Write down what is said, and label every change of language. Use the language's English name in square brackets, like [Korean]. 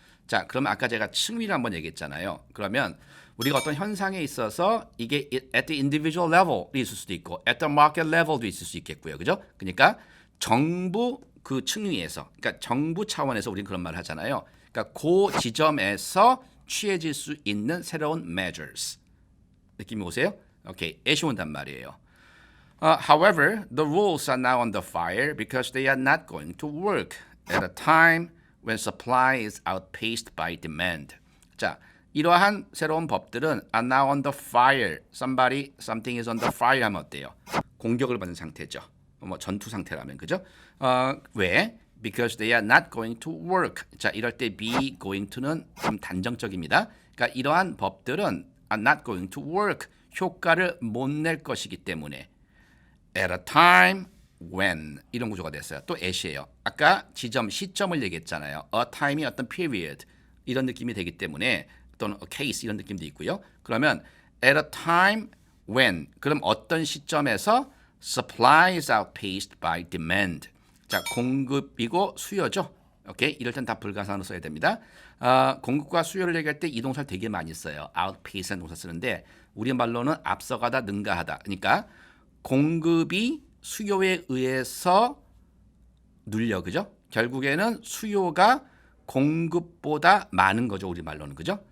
[Korean] 자, 그럼 아까 제가 층위를 한번 얘기했잖아요. 그러면 우리가 어떤 현상에 있어서 이게 [English] at the individual level [Korean] 이 있을 수도 있고 [English] at the market level [Korean] 도 있을 수 있겠고요. 그죠? 그러니까 정부 그 층위에서 그러니까 정부 차원에서 우리는 그런 말을 하잖아요. 그러니까 그 지점에서 취해질 수 있는 새로운 measures. 느낌이 오세요? 오케이. 애시 온단 말이에요. [English] However, the rules are now under fire because they are not going to work at a time when supply is outpaced by demand. [Korean] 자, 이러한 새로운 법들은 [English] are now under fire. something is under fire [Korean] 하면 어때요? 공격을 받는 상태죠. 뭐 전투 상태라면 그죠? 왜? [English] Because they are not going to work. [Korean] 자, 이럴 때 be going to는 좀 단정적입니다. 그러니까 이러한 법들은 [English] are not going to work. [Korean] 효과를 못 낼 것이기 때문에 [English] at a time when [Korean] 이런 구조가 됐어요. 또 at이에요. 아까 지점, 시점을 얘기했잖아요. a time이 어떤 period 이런 느낌이 되기 때문에 또는 a case 이런 느낌도 있고요. [English] 그러면 at a time when [Korean] 그럼 어떤 시점에서 [English] supply is outpaced by demand. [Korean] 자, 공급이고 수요죠. 오케이? 이럴 땐 다 불가사항으로 써야 됩니다. 공급과 수요를 얘기할 때 이 동사를 되게 많이 써요. outpace라는 동사 쓰는데 우리 말로는 앞서가다, 능가하다. 그러니까 공급이 수요에 의해서 눌려, 그죠? 결국에는 수요가 공급보다 많은 거죠, 우리말로는, 그죠?